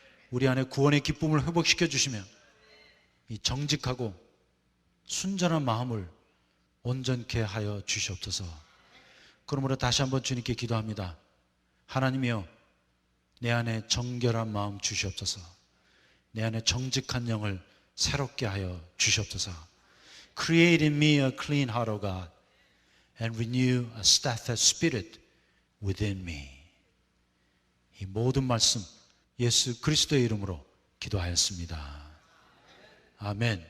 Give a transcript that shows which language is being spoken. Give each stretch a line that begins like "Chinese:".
Korean: 우리 안에 구원의 기쁨을 회복시켜 주시며 이 정직하고 순전한 마음을 온전케 하여 주시옵소서. 그러므로 다시 한번 주님께 기도합니다. 하나님이여, 내 안에 정결한 마음 주시옵소서. 내 안에 정직한 영을 새롭게 하여 주시옵소서.
English: Create in me a clean heart, O God, and renew a steadfast spirit within me.
Korean: 이 모든 말씀 예수 그리스도의 이름으로 기도하였습니다. 아멘.